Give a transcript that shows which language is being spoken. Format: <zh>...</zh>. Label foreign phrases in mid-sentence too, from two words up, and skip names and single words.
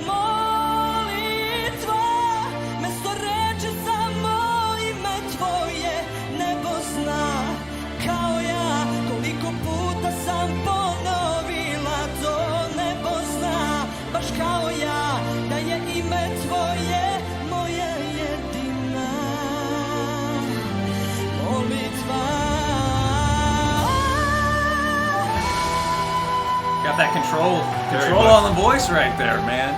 <sr>kao ja, da je ime tvoje moja jedina molitva.</sr> <en>Got that control on the voice right there, man.</en>